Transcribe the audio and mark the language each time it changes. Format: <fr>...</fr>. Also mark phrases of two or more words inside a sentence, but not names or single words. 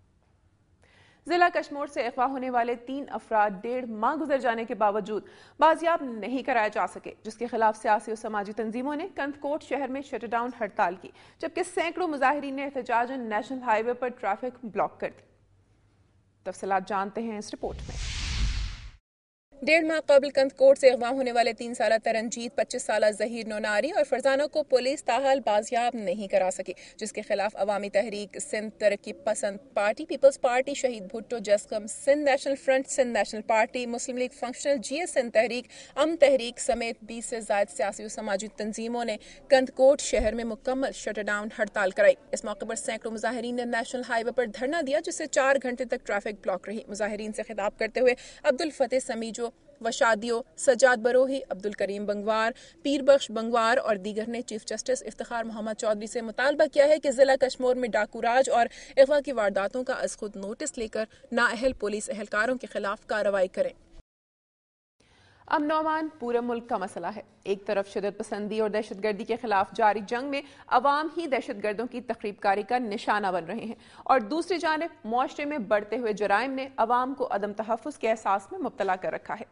<ur>ضلع کشمیر سے اغوا ہونے والے 3 افراد 1.5 ماہ گزر جانے کے باوجود بازیاب نہیں کرائے جا سکے، جس کے خلاف سیاسی اور سماجی تنظیموں نے کندکوٹ شہر میں شٹ ڈاؤن ہڑتال کی، جبکہ سینکڑوں مظاہرین نے احتجاجاً</ur> <en>national highway</en> <ur>पर</ur> <en>traffic block</en> <ur>کر دی. تفصیلات جانتے ہیں اس رپورٹ میں. 1.5 ماہ قبل کندکوٹ سے اغوا ہونے والے 3 سالہ ترنجیت، 25 سالہ ظہیر نوناری اور فرزانہ کو پولیس تاحال بازیاب نہیں کرا سکی، جس کے خلاف عوامی تحریک سندھ ترقی پسند پارٹی، پیپلز پارٹی، شہید بھٹو، جسقم، سندھ نیشنل فرنٹ، سندھ نیشنل پارٹی، مسلم لیگ فنکشنل، GS سندھ تحریک، تحریک سمیت 20 سے زیادہ سیاسی اور سماجی تنظیموں نے کندکوٹ شہر میں مکمل شٹ ڈاؤن ہڑتال کرائی. اس موقع پر سینکڑوں مظاہرین نے</ur> <en>national highway</en> <ur>پر دھرنا دیا، جس سے 4 گھنٹے تک</ur> <en>traffic block</en> <ur>रही। مظاہرین سے خطاب کرتے ہوئے عبدالفتح سمیجو، وشادیو، سجاد بروہی، عبدالکریم بنگوار، پیر بخش بنگوار اور دیگر نے چیف جسٹس افتخار محمد چوہدری سے مطالبہ کیا ہے کہ ضلع کشمیر میں ڈاکو راج اور اغوا کی وارداتوں کا از خود نوٹس لے کر نااہل پولیس اہلکاروں کے خلاف کارروائی کریں. امن اور امان پورے ملک کا مسئلہ ہے۔ ایک طرف شدت پسندی اور دہشت گردی کے خلاف جاری جنگ میں عوام ہی دہشت گردوں کی تخریب کاری کا نشانہ بن رہے ہیں اور دوسری جانب معاشرے میں بڑھتے ہوئے جرائم نے عوام کو عدم تحفظ کے احساس میں مبتلا کر رکھا ہے.</ur>